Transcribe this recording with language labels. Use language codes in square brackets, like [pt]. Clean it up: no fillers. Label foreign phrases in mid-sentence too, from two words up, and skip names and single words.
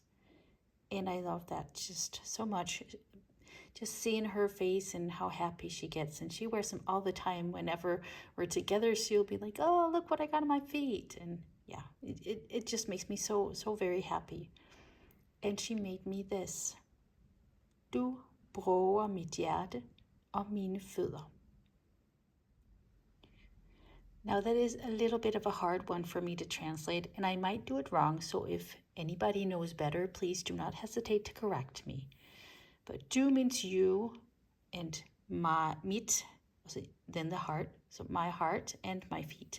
[en] And I love that just so much. Just seeing her face and how happy she gets. And she wears them all the time. Whenever we're together, she'll be like, oh, look what I got on my feet. And yeah, it just makes me so very happy. And she made me this. [da] Du bruger mit hjerte og mine fødder. [en] Now that is a little bit of a hard one for me to translate, and I might do it wrong, so if anybody knows better, please do not hesitate to correct me. But du means you, and mit, then the heart, so my heart and my feet.